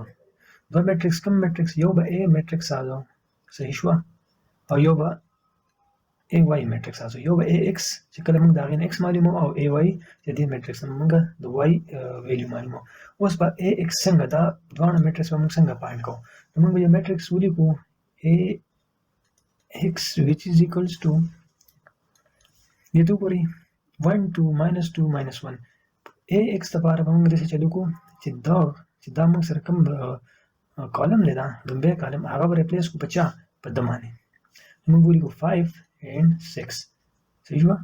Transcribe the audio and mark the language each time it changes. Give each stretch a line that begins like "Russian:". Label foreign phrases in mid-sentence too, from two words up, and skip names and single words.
Pashto: دوه میټرکس کوم میټرکس؟ یو به a میټرکس سازو. صحیح شوه؟ او یو به a y میټرکس سازو. یو به ax چې کله موږ د هغې نه x معلومو او a y چې دې میټرکس نه موږ د y ویلیو معلومو. اوس به ax څنګه دا دواړه میټرکس به موږ څنګه فایند کوو؟ نو موږ به یو میټرکس ولیکو ax
English: which is equals to
Pashto: دې ته وګورئ 1 2 -2 -1 ax لپاره به موږ داسې چلو کوو چې دا موږ سره کوم کالم دی دا لومبی کالم هغه به ریپلیس کړو په چا؟ په ده باندې. موږ ولیکو 5 and 6. صحیح شوه؟